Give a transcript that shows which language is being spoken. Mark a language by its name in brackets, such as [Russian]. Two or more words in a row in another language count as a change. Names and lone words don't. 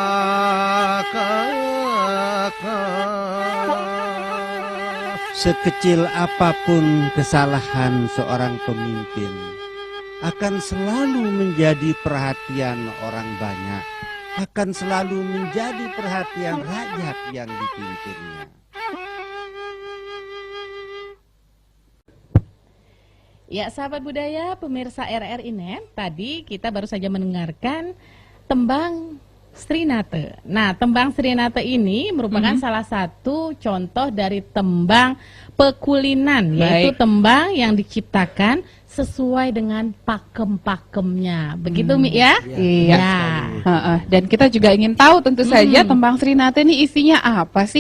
[Indonesian] Sekecil apapun kesalahan seorang pemimpin akan selalu menjadi perhatian orang banyak, akan selalu menjadi perhatian rakyat yang dipimpinnya. Ya, sahabat budaya, pemirsa RRI Net, tadi kita baru saja mendengarkan tembang Srinate. Nah, tembang Srinate ini merupakan salah satu contoh dari tembang pekulinan, yaitu tembang yang diciptakan sesuai dengan pakem-pakemnya. Begitu, Mi ya? Iya. Dan kita juga ingin tahu tentu saja tembang Srinate ini isinya apa sih?